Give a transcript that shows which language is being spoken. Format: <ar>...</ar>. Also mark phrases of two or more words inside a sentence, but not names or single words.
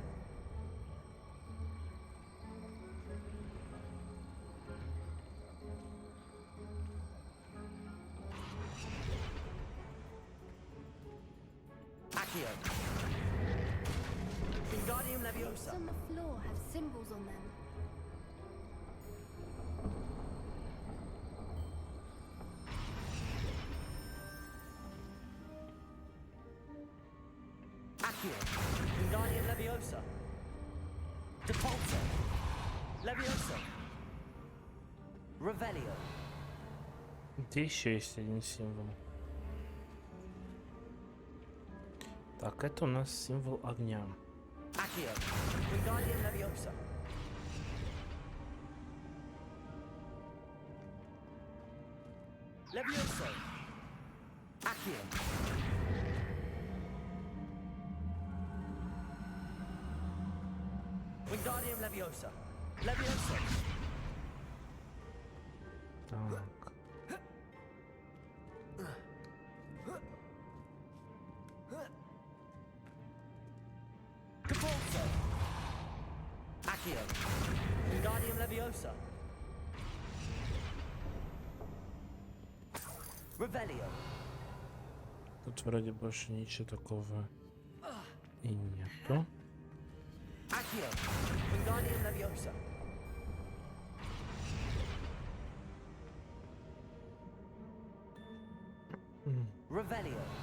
<la>Accio. Wingardium</la> <en>Bits</en> <la>Leviosa.</la> <en>on the floor have symbols on them.</en> <la>Accio. Wingardium Leviosa. Depulso. Leviosa. Revelio.</la> <ru>Где еще есть один символ? Так, это у нас символ огня.</ru> <la>Accio. Wingardium Leviosa. Levioso. Accio. Wingardium Leviosa. Levioso.</la> <ru>Так.</ru> <la>Depulso. Accio. Wingardium Leviosa. Revelio.</la> <ru>Тут вроде больше ничего такого и нету.</ru> <la>Accio. Wingardium Leviosa. Revelio.</la>